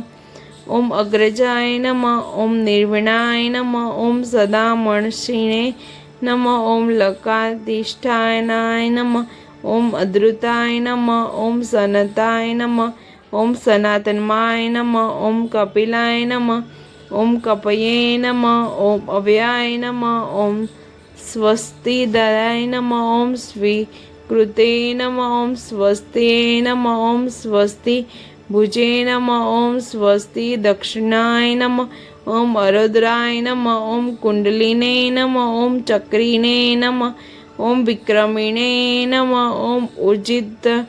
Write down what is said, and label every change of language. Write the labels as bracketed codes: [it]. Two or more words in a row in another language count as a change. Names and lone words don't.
[sa] ओम अग्रजाय नमः। ओम निर्विणाय नमः। ओम सदामर्षिणे नमः। ओम लकाधिष्ठानाय नमः। ओम अद्रुताय नमः। ओम सनताय नमः। ओम सनातनमाय नमः। ओम कपिलाय नमः। ઓમ કપયે નમઃ ઓમ અવ્યાય નમઃ ઓમ સ્વસ્તિદાય નમઃ ઓમ સ્વીકૃતે નમઃ ઓમ સ્વસ્તિએ નમઃ ઓમ સ્વસ્તિ ભુજે નમઃ ઓમ સ્વસ્તિ દક્ષિણાય નમઃ ઓમ અરુદ્રાય નમઃ ઓમ કુંડલિને નમઃ ઓમ ચક્રીને નમઃ ઓમ વિક્રમિણે નમઃ ઓમ ઉર્જિત